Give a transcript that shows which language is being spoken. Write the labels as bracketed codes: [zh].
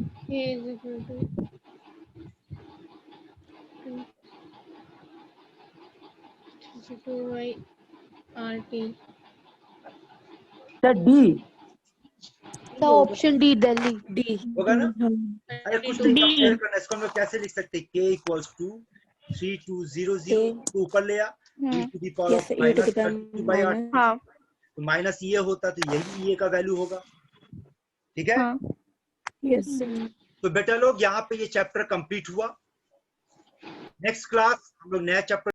[en] A is equal to 2 by RT. D The option D, Delhi. [hi] होगा ना? अरे कुछ नहीं कंपेयर करना, इसको हम लोग कैसे लिख सकते हैं? [en] K equals to 3200 [hi] को ऊपर ले आ, [en] e to the power of -32 by 8। [hi] हाँ। तो माइनस ये होता तो यही ये का वैल्यू होगा। ठीक है? [en] yes [hi] तो बेटा लोग यहाँ पे ये चैप्टर कंप्लीट हुआ। नेक्स्ट क्लास हम लोग नया चैप्टर